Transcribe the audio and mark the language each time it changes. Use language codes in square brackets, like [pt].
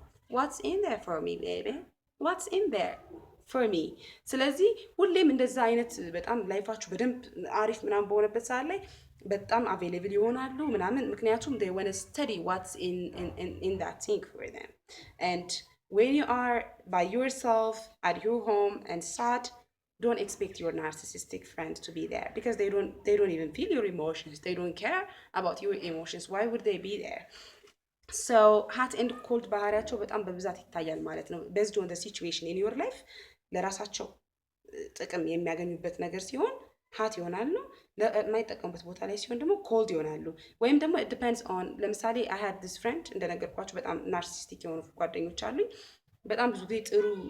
[en] what's in there for me [am] baby, what's in there for me። ስለዚህ ሁሌም እንደዛ አይነት በጣም ላይፋችሁ በደንብ አሪፍ ምናምን በሆነበት ሰዓት ላይ በጣም አቬይለብል ይሆናሉ ምናምን። ምክንያቱም [en] they want to study what's in that thing for them. And when you are by yourself at your home and sad, don't expect your narcissistic friend to be there because they don't even feel your emotions. They don't care about your emotions. Why would they be there? So hot and cold [am] ባህሪያቸው በጣም በብዛት ይታያል ማለት ነው። [en] based on the situation in your life [am] ለራሳቸው ጥቅም የሚያገኙበት ነገር ሲሆን ሀት ይሆናሉ። የማይጠቀሙበት ቦታ ላይ ሲሆን ደግሞ ኮልድ ይሆናሉ። ወይም ደግሞ [en] it depends on [am] ለምሳሌ [en] I had this friend [am] እንደነገርኳቸው በጣም ናርሲሲስቲክ የሆኑ ጓደኞች አሉኝ። በጣም ብዙ ጊዜ ጥሩ